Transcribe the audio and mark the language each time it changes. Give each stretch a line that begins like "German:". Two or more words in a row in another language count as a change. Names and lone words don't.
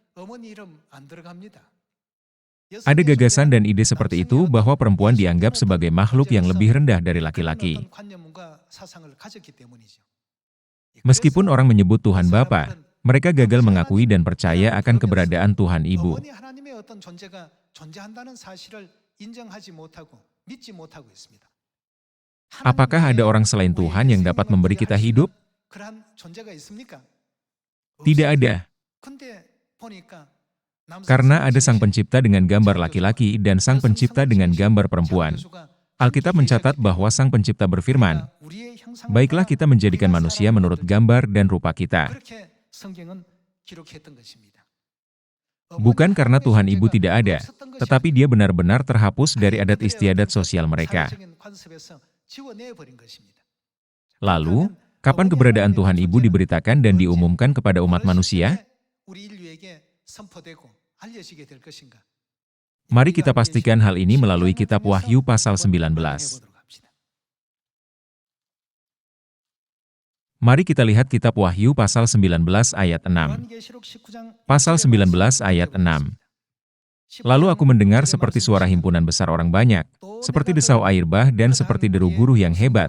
Indonesian: Ada gagasan dan ide seperti itu bahwa perempuan dianggap sebagai makhluk yang lebih rendah dari laki-laki. Meskipun orang menyebut Tuhan Bapa, mereka gagal mengakui dan percaya akan keberadaan Tuhan Ibu.
Korean: 어머니 하나님의 어떤 존재가 존재한다는 사실을 인정하지 못하고 믿지 못하고 있습니다.
Indonesian: Apakah ada orang selain Tuhan yang dapat memberi kita hidup?
Korean: 그러한 존재가 있습니까?
Indonesian: Tidak ada.
Korean: 근데 보니까
Indonesian: Karena ada Sang Pencipta dengan gambar laki-laki dan Sang Pencipta dengan gambar perempuan. Alkitab mencatat bahwa Sang Pencipta berfirman, "Baiklah kita menjadikan manusia menurut gambar dan rupa kita."
Korean: 그렇게 성경은 기록했던 것입니다.
Indonesian: Bukan karena Tuhan Ibu tidak ada, tetapi Dia benar-benar terhapus dari adat istiadat sosial mereka.
Korean: 사회적인 관습에서 지워내버린 것입니다.
Indonesian: Lalu, kapan keberadaan Tuhan Ibu diberitakan dan diumumkan kepada umat manusia?
Korean: 우리 인류에게 선포되고 알려지게 될 것인가?
Indonesian: Mari kita pastikan hal ini melalui kitab Wahyu pasal 19. Mari kita lihat kitab Wahyu pasal 19 ayat 6. Pasal 19 ayat 6. Lalu aku mendengar seperti suara himpunan besar orang banyak, seperti desau air bah dan seperti deru guru yang hebat.